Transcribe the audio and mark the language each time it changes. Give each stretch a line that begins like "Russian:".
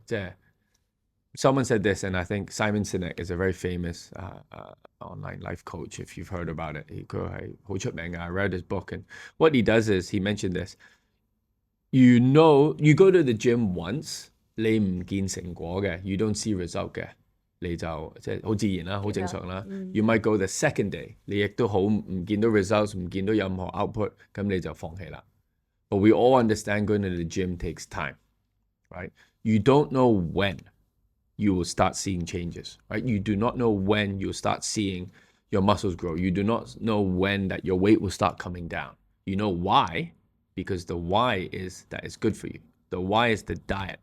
English: 即係 someone said this, and I think Simon Sinek is a very famous online life coach, if you've heard about it.
Cantonese: 佢係好出名嘅
English: I read his book, and what he does is he mentioned this. You go to the gym once,
Cantonese: 你唔見成果嘅
English: you don't see result
Cantonese: 嘅，你就即係好自然啦，好正常啦。
English: You might go the second day,
Cantonese: 你亦都好唔見到 results, 唔見到任何 output, 咁你就放棄啦。
English: But we all understand going to the gym takes time, right? You don't know when you will start seeing changes, right? You do not know when you'll start seeing your muscles grow. You do not know when that your weight will start coming down. You know why? Because the why is that it's good for you. The why is the diet.